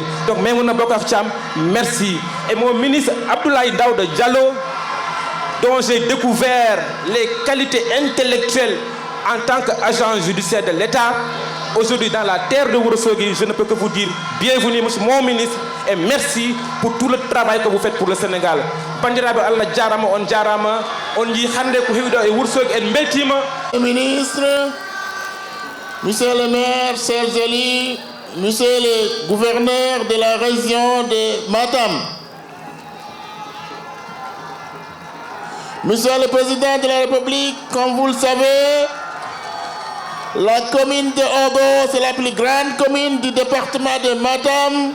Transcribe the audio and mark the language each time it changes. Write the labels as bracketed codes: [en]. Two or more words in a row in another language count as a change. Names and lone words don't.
[fr] Donc, Maïmouna Bokar Thiam, merci. Et mon ministre Abdoulaye Daouda Diallo, dont j'ai découvert les qualités intellectuelles en tant qu'agent judiciaire de l'État, aujourd'hui dans la terre de Ourossogui, je ne peux que vous dire bienvenue, monsieur mon ministre, et merci pour tout le travail que vous faites pour le Sénégal. [ff] Bandiraɓe Allah jarama, on jarama, on jii hande ko heewi ɗo e Ourossogui en beltima. [fr] Ministre, monsieur le maire, chers élus, monsieur le gouverneur de la région de Matam, Monsieur le Président de la République, comme vous le savez, la commune de Ogo, c'est la plus grande commune du département de Matam.